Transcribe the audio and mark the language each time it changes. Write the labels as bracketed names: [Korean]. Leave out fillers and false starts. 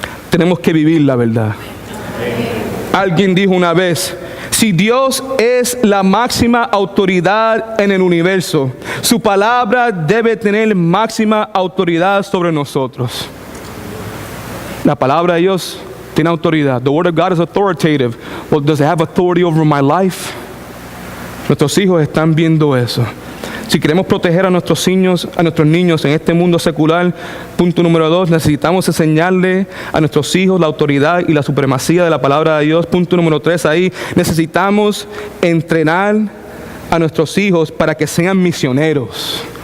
[Spanish] Tenemos que vivir la verdad. Alguien dijo una vez, si Dios es la máxima autoridad en el universo, su palabra debe tener máxima autoridad sobre nosotros. La palabra de Dios tiene autoridad. [English] The word of God is authoritative. Well, does it have authority over my life? [Spanish] Nuestros hijos están viendo eso. Si queremos proteger a nuestros niños en este mundo secular, punto número 2, necesitamos enseñarle a nuestros hijos la autoridad y la supremacía de la palabra de Dios. Punto número 3, ahí necesitamos entrenar a nuestros hijos para que sean misioneros.